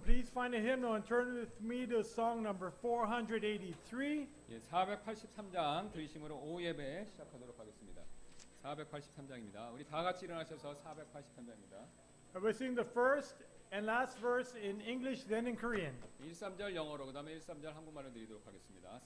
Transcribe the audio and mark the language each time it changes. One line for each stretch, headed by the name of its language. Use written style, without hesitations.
English: Please find a hymnal and turn with me to song number 483.
Korean: 예, 483장 들으심으로 오예배 시작하도록 하겠습니다. 483장입니다. 우리 다 같이 일어나셔서 483장입니다.
English: I will sing the first and last verse in English, then in Korean.
Korean: 1~3절 영어로 그다음에 1~3절 한국말로 드리도록 하겠습니다.